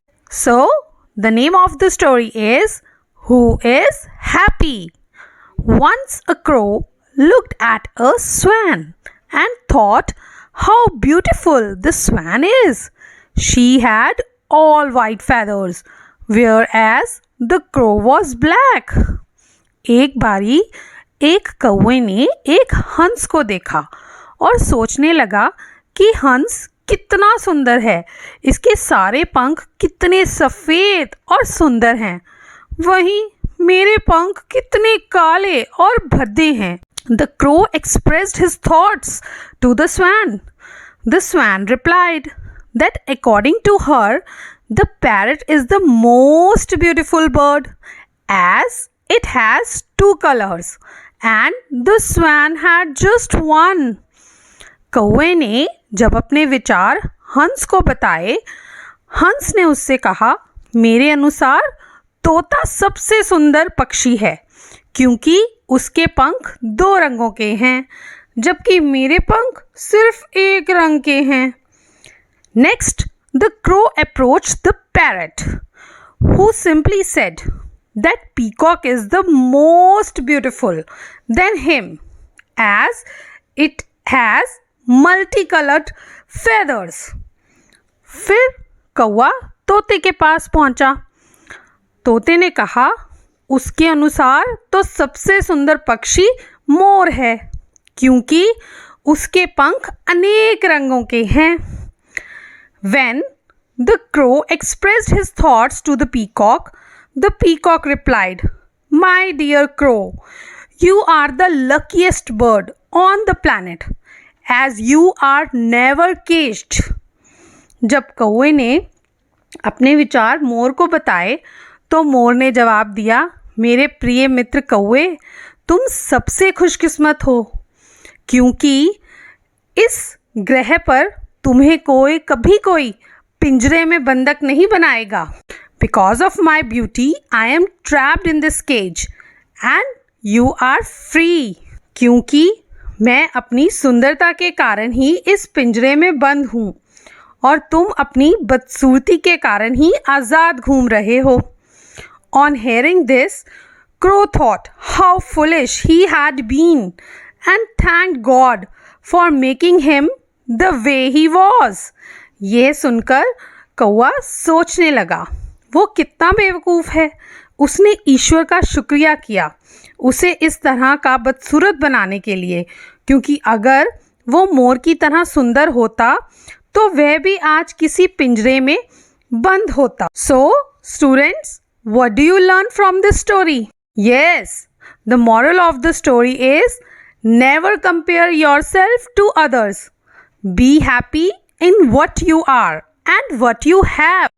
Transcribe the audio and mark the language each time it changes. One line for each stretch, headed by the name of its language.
English: So, the name of the story is Who is Happy? Once a crow looked at a swan and thought how beautiful the swan is. She had all white feathers, whereas the crow was black.
Hindi: एक बारी एक कौवे ने एक हंस को देखा और सोचने लगा कि हंस कितना सुंदर है, इसके सारे पंख कितने सफ़ेद और सुंदर हैं, वहीं मेरे पंख कितने काले और भद्दे हैं.
English: The crow expressed his thoughts to the swan. The swan replied that according to her, the parrot is the most beautiful bird as it has two colors and the swan had just one.
Hindi: कौवे ने जब अपने विचार हंस को बताए, हंस ने उससे कहा, मेरे अनुसार तोता सबसे सुंदर पक्षी है क्योंकि उसके पंख दो रंगों के हैं, जबकि मेरे पंख सिर्फ एक रंग के हैं.
English: Next, the crow approached the parrot, who simply said that peacock is the most beautiful than him, as it has multicolored feathers.
Hindi: फिर कौवा तोते के पास पहुंचा. तोते ने कहा, उसके अनुसार तो सबसे सुंदर पक्षी मोर है क्योंकि उसके पंख अनेक रंगों के हैं.
English: When the crow expressed his thoughts to the peacock replied, My dear crow, you are the luckiest bird on the planet as you are never caged.
Hindi: जब कौवे ने अपने विचार मोर को बताए तो मोर ने जवाब दिया, मेरे प्रिय मित्र कौवे, तुम सबसे खुशकिस्मत हो क्योंकि इस ग्रह पर तुम्हें कभी कोई पिंजरे में बंधक नहीं बनाएगा.
English: Because of my beauty, I am trapped in this cage and you are free.
Hindi: क्योंकि मैं अपनी सुंदरता के कारण ही इस पिंजरे में बंद हूँ और तुम अपनी बदसूरती के कारण ही आज़ाद घूम रहे हो.
English: On hearing this, Crow thought how foolish he had been and thanked God for making him the way he was.
Hindi: ये सुनकर कौवा सोचने लगा, वो कितना बेवकूफ़ है. उसने ईश्वर का शुक्रिया किया उसे इस तरह का बदसूरत बनाने के लिए, क्योंकि अगर वो मोर की तरह सुंदर होता तो वह भी आज किसी पिंजरे में बंद होता.
English: So, students, what do you learn from this story? Yes, the moral of the story is never compare yourself to others. Be happy in what you are and what you have.